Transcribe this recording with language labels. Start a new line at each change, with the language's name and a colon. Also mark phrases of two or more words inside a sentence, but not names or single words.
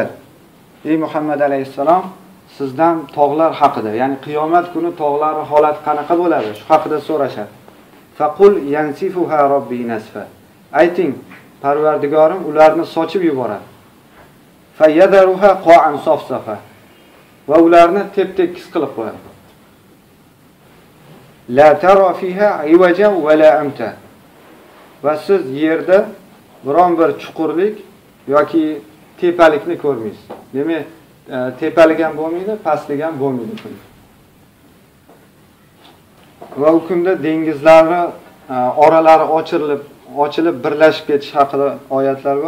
Uzbek: Ey Muhammad alayhissalom, sizdan tog'lar haqida, ya'ni qiyomat kuni tog'larning holati qanaqa bo'ladi? Shu haqida so'rashadi.
Arabic: فقل ينسفها ربي نسفا.
Uzbek: Ayting, Parvardigorim ularni sochib yuboradi.
Arabic: فيذرها قاعا صفصفا.
Uzbek: Va ularni tep-tekis qilib qo'yadi.
Arabic: لا ترى فيها عوجا ولا أمتا.
Uzbek: Va siz yerda biron bir chuqurlik yoki tepalikni ko'rmaysiz. Demak, tepalik ham bo'lmaydi, pastlik ham bo'lmaydi. Va u kunda dengizlarni oralari ochilib birlashib ketish haqida oyatlar bor.